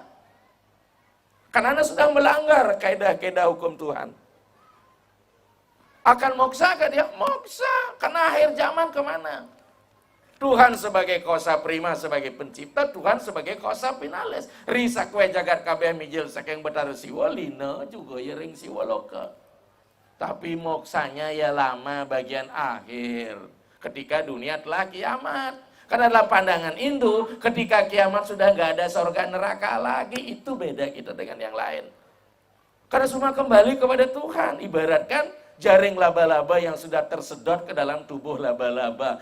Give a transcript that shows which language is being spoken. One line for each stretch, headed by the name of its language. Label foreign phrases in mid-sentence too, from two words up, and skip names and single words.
Indonesian: Karena Anda sudah melanggar kaidah-kaidah hukum Tuhan. Akan moksa kan dia? Moksa. Karena akhir zaman kemana? Tuhan sebagai
Latin: kosa prima,
Indonesian: sebagai pencipta, Tuhan sebagai
Latin: kosa finalis.
Javanese: Risa kue jagat kabeh mijil saking betara siwa, lina juga ya ring siwa loka.
Indonesian: Tapi moksanya ya lama bagian akhir. Ketika dunia telah kiamat. Karena dalam pandangan Hindu, ketika kiamat sudah nggak ada surga neraka lagi, itu beda kita dengan yang lain. Karena semua kembali kepada Tuhan. Ibaratkan jaring laba-laba yang sudah tersedot ke dalam tubuh laba-laba.